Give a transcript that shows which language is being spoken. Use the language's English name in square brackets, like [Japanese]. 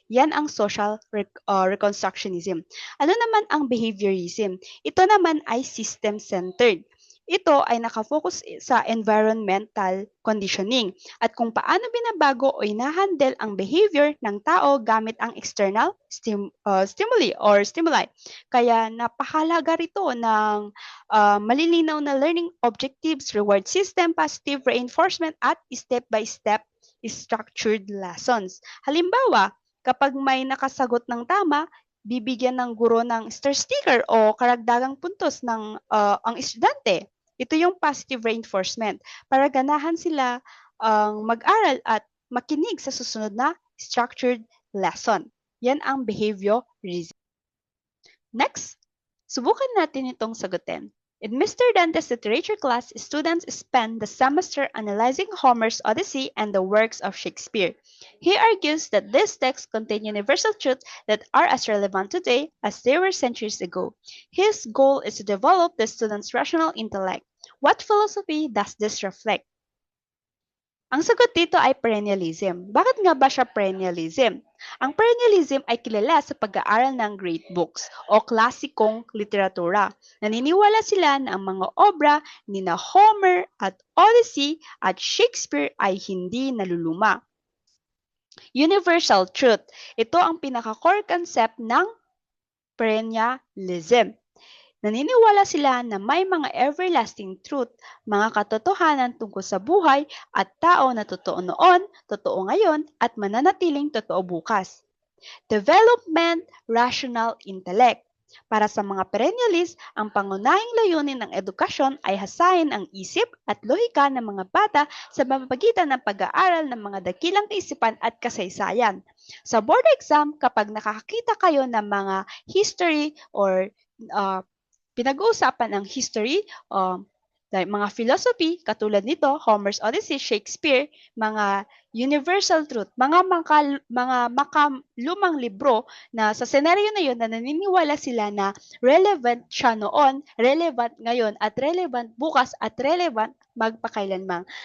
[Filipino] Yan ang social reconstructionism. Ano naman ang behaviorism? Ito naman ay system-centered. Ito ay nakafocus sa environmental conditioning at kung paano binabago o inahandle ang behavior ng tao gamit ang external stimuli or stimuli. Kaya napakahalaga rito ng malilinaw na learning objectives, reward system, positive reinforcement at step-by-step structured lessons. Halimbawa, kapag may nakasagot ng tama, bibigyan ng guro ng star sticker o karagdagang puntos ng ang estudyante. Ito yung positive reinforcement para ganahan sila mag-aral at makinig sa susunod na structured lesson. Yan ang behaviorism. Next, subukan natin itong sagutin. In Mr. [English] Dante's literature class, students spend the semester analyzing Homer's Odyssey and the works of Shakespeare. He argues that these texts contain universal truths that are as relevant today as they were centuries ago. His goal is to develop the student's rational intellect. What philosophy does this reflect? [Filipino] Ang sagot dito ay perennialism. Bakit nga ba siya perennialism? Ang perennialism ay kilala sa pag-aaral ng great books o klasikong literatura. Naniniwala sila na ang mga obra ni na Homer at Odyssey at Shakespeare ay hindi naluluma. Universal truth. Ito ang pinaka-core concept ng perennialism. Naniniwala sila na may mga everlasting truth, mga katotohanan tungkol sa buhay at tao na totoo noon, totoo ngayon, at mananatiling totoo bukas. [English] Development, rational intellect. [Filipino] Para sa mga perennialists, ang pangunahing layunin ng edukasyon ay hasain ang isip at lohika ng mga bata sa pamamagitan ng pag-aaral ng mga dakilang kaisipan at kasaysayan. Sa board exam, kapag nakakita kayo ng mga history or pinag-uusapan ng history, like mga philosophy, katulad nito, Homer's Odyssey, Shakespeare, mga universal truth, mga makalumang libro na sa senaryo na yun na naniniwala sila na relevant siya noon, relevant ngayon, at relevant bukas, at relevant magpakailanman.